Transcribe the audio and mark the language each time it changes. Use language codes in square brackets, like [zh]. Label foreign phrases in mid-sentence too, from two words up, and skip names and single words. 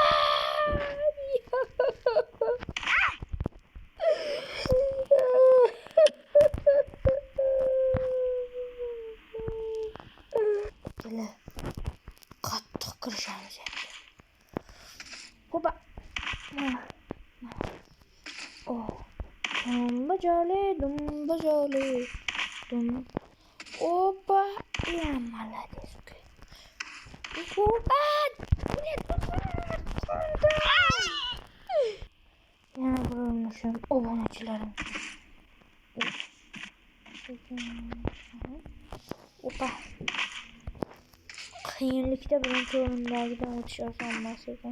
[uz] Kela. Qattiq kirishamiz endi. Ho'pa. Oh. Dumba joli. [ru] Опа. Я молодец. [uz] Ho'pa. Yana bir urinishim. Obunachilarim. Opa. Qiyinlikda birinchi o'rindagidan o'tish oson emas ekan.